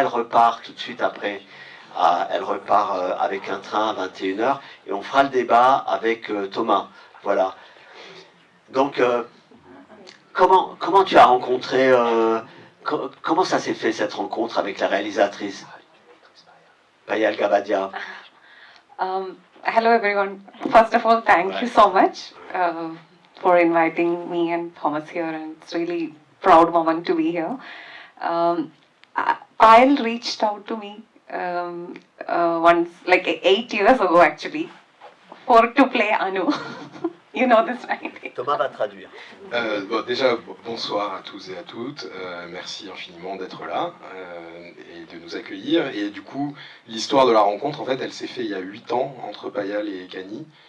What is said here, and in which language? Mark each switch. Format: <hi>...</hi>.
<fr>Elle repart tout de suite après. Elle repart avec un train à 21h et on fera le débat avec Thomas. Voilà. Donc comment tu as rencontré, comment ça s'est fait cette rencontre avec la réalisatrice Payal Gabadia?</fr> <en>Hello everyone. First of all, thank you so much for inviting me and Thomas here, and it's really proud moment to be here. Payal reached out to me once, like 8 years ago actually, to play Anu. You know this, right?</en> <fr>Thomas va traduire. Déjà, bonsoir à tous et à toutes. Merci infiniment d'être là et de nous accueillir. Et du coup, l'histoire de la rencontre, en fait, elle s'est faite il y a 8 ans entre Payal et Kani.</fr>